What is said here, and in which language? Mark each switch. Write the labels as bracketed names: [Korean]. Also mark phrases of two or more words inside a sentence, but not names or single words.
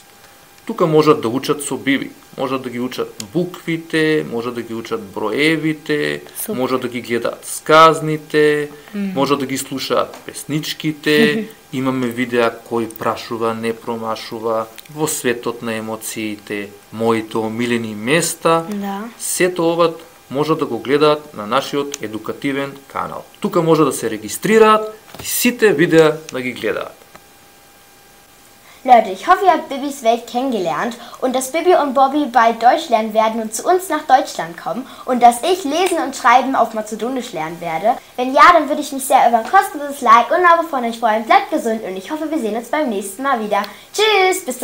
[Macedonian] Тука можат да учат со Биби, можат да ги учат буквите, можат да ги учат броевите, можат да ги гледаат сказните, можат да ги слушаат песничките, имаме видеа кој прашува, не промашува, во светот на емоциите, моите омилени места. Сето ова можат да го гледаат на нашиот едукативен канал. Тука може да се регистрираат и сите видеа да ги гледаат. [German] Leute, ich hoffe, ihr habt Bibis Welt kennengelernt und dass Bibi und Bobby bald Deutsch lernen werden und zu uns nach Deutschland kommen und dass ich Lesen und Schreiben auf Mazedonisch lernen werde. Wenn ja, dann würde ich mich sehr über ein kostenloses Like und ein Abo von euch freuen. Bleibt gesund und ich hoffe, wir sehen uns beim nächsten Mal wieder.